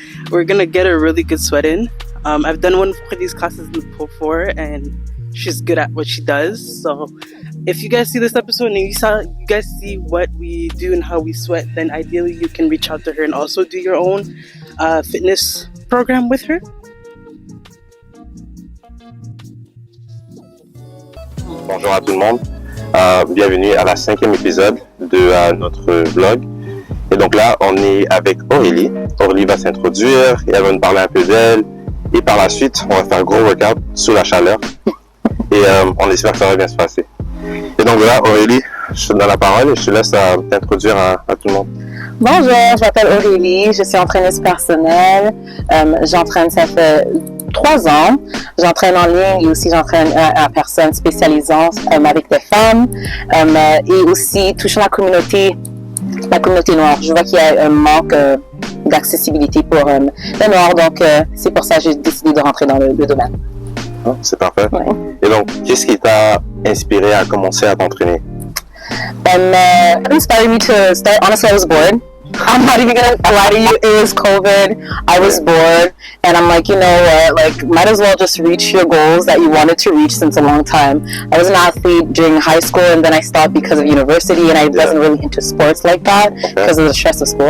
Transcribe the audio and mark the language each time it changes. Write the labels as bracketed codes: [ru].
[en] We're gonna get a really good sweat in. I've done one of these classes before, and she's good at what she does. So if you guys see this episode and you guys see what we do and how we sweat, then ideally you can reach out to her and also do your own fitness program with her. [fr] Bonjour à tout le monde, bienvenue à la 5e épisode de notre vlog. Et donc là, on est avec Aurélie. Aurélie va s'introduire et elle va nous parler un peu d'elle. Et par la suite, on va faire un gros workout sous la chaleur. Et on espère que ça va bien se passer. Et donc là, Aurélie, je te donne la parole et je te laisse t'introduire à tout le monde. Bonjour, je m'appelle Aurélie, je suis entraîneuse personnelle. J'entraîne, ça fait 3 ans. J'entraîne en ligne et aussi j'entraîne à personnes spécialisant avec des femmes et aussi touchant la communauté noire. Je vois qu'il y a un manque d'accessibilité pour les Noirs, donc c'est pour ça que j'ai décidé de rentrer dans le domaine. Oh, c'est parfait. Ouais. Et donc, qu'est-ce qui t'a inspiré à commencer à t'entraîner? [en] What inspired me to start? Honestly, I was bored. I'm not even gonna lie to you, it was COVID, I was bored, and I'm like, you know what, like, might as well just reach your goals that you wanted to reach since a long time. I was an athlete during high school, and then I stopped because of university, and I wasn't really into sports like that because of the stress of school.